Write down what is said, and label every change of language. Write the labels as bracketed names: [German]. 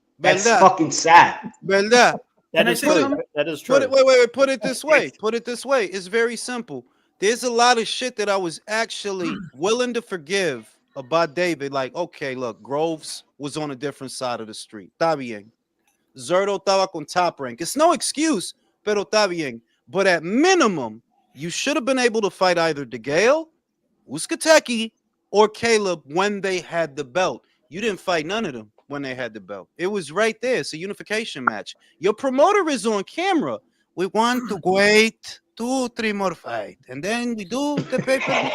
[English] That's fucking sad. [Spanish] Verdad. [English] That is true. Wait. Put it this way. It's very simple. There's a lot of shit that I was actually willing to forgive about David. Like, okay, look, Groves was on a different side of the street. [Spanish] Está bien. Zerto estaba con Top Rank. [English] It's no excuse, [Spanish] pero está bien. [English] But at minimum, you should have been able to fight either DeGale, Uskateki, or Caleb when they had the belt. You didn't fight none of them when they had the belt. It was right there. It's a unification match. Your promoter is on camera. We want to wait 2-3 more fights, and then we do the paper.